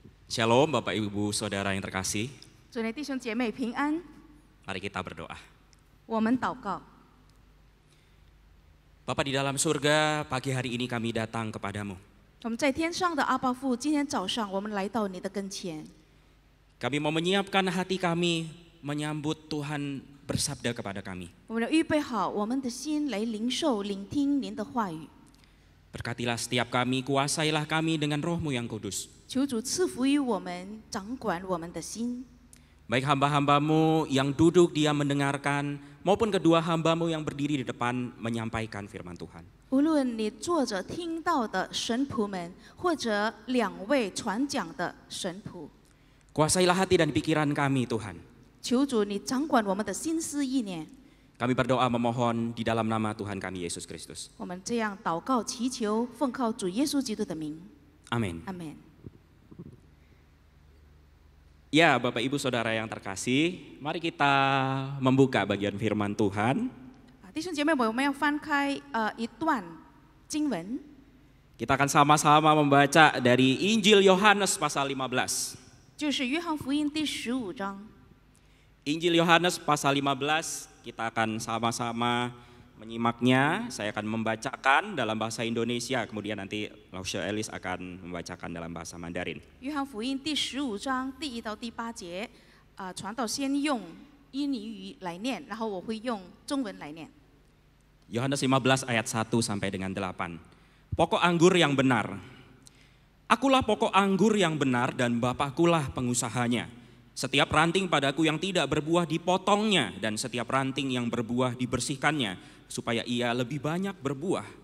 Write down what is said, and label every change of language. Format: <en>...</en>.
<id>Shalom Bapak Ibu Saudara yang terkasih.</id> <zh>主内弟兄姐妹平安，</zh> <id>Mari kita berdoa.</id> <zh>我们祷告。</zh> <id>Bapa di dalam surga, pagi hari ini kami datang kepadamu.</id> <zh>我们在天上的阿爸父，今天早上我们来到你的跟前，</zh> <id>Kami mau menyiapkan hati kami menyambut Tuhan bersabda kepada kami.</id> <zh>我们要预备好我们的心来领受、聆听您的话语。</zh> <id>Berkatilah setiap kami, kuasailah kami dengan Roh-Mu yang kudus.</id> <zh>求主赐福于我们，掌管我们的心。</zh> <id>Baik hamba-hambamu yang duduk diam mendengarkan, maupun kedua hambamu yang berdiri di depan menyampaikan firman Tuhan.</id> <zh>无论你坐着听到的神仆们，或者两位传讲的神仆，</zh> <id>Kuasailah hati dan pikiran kami Tuhan.</id> <zh>求主你掌管我们的心思意念。</zh> <id>Kami berdoa memohon di dalam nama Tuhan kami Yesus Kristus.</id> <zh>我们这样祷告祈求，奉靠主耶稣基督的名，</zh> <id>Amin.</id> <zh>阿门。</zh> <id>Ya, Bapak Ibu Saudara yang terkasih, mari kita membuka bagian firman Tuhan.</id> <zh>弟兄姐妹们，我们要翻开一段经文，</zh> <id>Kita akan sama-sama membaca dari Injil Yohanes pasal 15.</id> <zh>就是约翰福音第15章。</zh> <id>Injil Yohanes pasal 15, kita akan sama-sama menyimaknya. Saya akan membacakan dalam bahasa Indonesia, kemudian nanti Lausha Elis akan membacakan dalam bahasa Mandarin.</id> <zh>约翰福音第15章第1到第8节，传道先用印尼语来念，然后我会用中文来念。</zh> <id>Yohanes 15 ayat 1 sampai dengan 8. Pokok anggur yang benar. Akulah pokok anggur yang benar dan Bapakkulah pengusahanya. Setiap ranting padaku yang tidak berbuah dipotongnya, dan setiap ranting yang berbuah dibersihkannya, supaya ia lebih banyak berbuah.</id>